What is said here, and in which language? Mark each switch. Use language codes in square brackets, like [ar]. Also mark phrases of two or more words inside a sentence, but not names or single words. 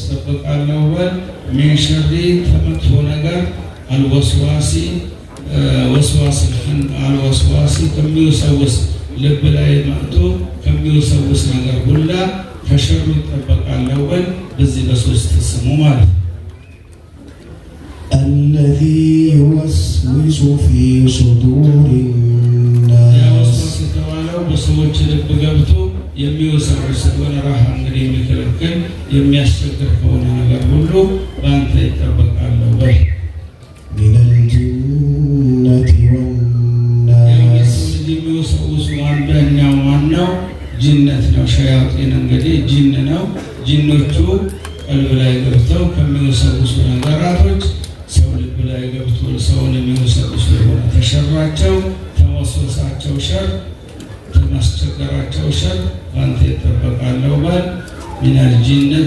[am] እጠበቃለሁ በል። [ar] من شر [am] ከመጥፎ ነገር [ar] الوسواس الوسواس [am] ከሚወሰውስ ልብ ላይ መጥቶ ከሚወሰውስ ነገር ሁላ ከሸሩ እጠበቃለሁ በል። በዚህ በሶስት ስሙ ማለት [ar] الذي يوسوس في صدور الناس [am] የተባለው በሰዎች ልብ ገብቶ የሚወሰውስ ከሆነ ራህ እንግዲህ የሚከለክል የሚያስቸግር ከሆነ ነገር ሁሉ በአንተ ይጠበቃለሁ በል። [ar] من الجنة والناس [am] የሚወሰውሱ አንደኛው ማነው? ጅነት ነው። ሸያጢን እንግዲህ ጅን ነው። ጅኖቹ ቀልብ ላይ ገብተው ከሚወሰውሱ ነገራቶች ሰው ልብ ላይ ገብቶ ሰውን የሚወሰውሱ የሆነ ተሸራቸው ተወሰሳቸው ሸር ተማስቸገራቸው ሸር በአንተ ይጠበቃለሁ በል። [ar] من الجنة